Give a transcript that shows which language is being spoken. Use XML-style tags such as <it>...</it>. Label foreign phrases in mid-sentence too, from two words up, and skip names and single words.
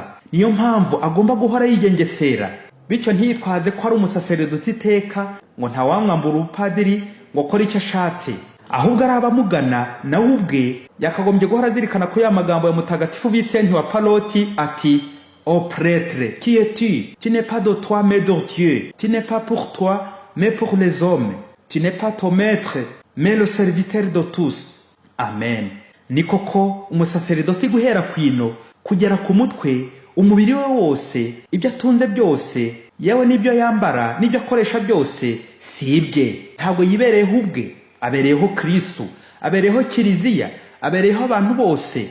<rw>Niyo mpamvu agomba guhora yigengesera, bityo ntiyitwaze ko ari umusaseredoti iteka ngo ntawamwambura ubupadiri ngo akore icyo ashatse. Ahubwo ari abamugana nawe ubwe yakagombye guhora zirikana ko ya magambo ya mutagatifu Vincent wa Paloti ati,</rw> <fr>ô prêtre, qui es-tu? Tu n'es pas de toi mais de Dieu. Tu n'es pas pour toi mais pour les hommes. Tu n'es pas ton maître mais le serviteur de tous. Amen.</fr> <rw>Ni koko umusaseredoti guhera kwino kugera ku mutwe, umubiri we wose, ibyo atunze byose, yewe n'ibyo yambara n'ibyo akoresha byose si ibye. Ntabwo yibereyeho ubwe, abereyeho Kristo, abereyeho Kiliziya, abereyeho abantu bose.</rw>